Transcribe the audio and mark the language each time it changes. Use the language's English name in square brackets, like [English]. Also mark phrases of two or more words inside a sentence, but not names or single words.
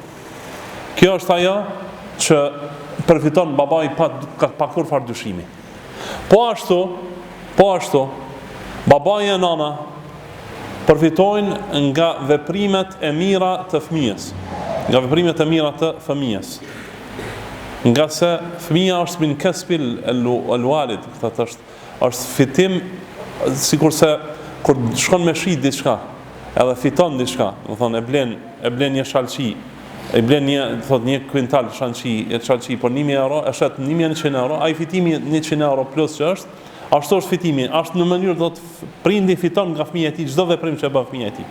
[Albanian] Kjo është ajo që përfiton babai pa kur far dyshimi. Po ashtu babai e nana përfitojnë nga veprimet e mira të fëmijës. Nga veprimet e mira të fëmijës. Nga se fëmija është [Arabic] من كسب الوالد, [Albanian] është fitim, sikurse kur shkon me shi diçka, edhe fiton diçka, do thonë e blen një shalçi, e blen një kuintal shalçi për 1.000 euro, e shet 1.100 euro, ai fitimi 100 euro plus që është, ashtu është fitimi, është në mënyrë do të prindi fiton nga fëmija e tij çdo veprim që bën fëmija e tij.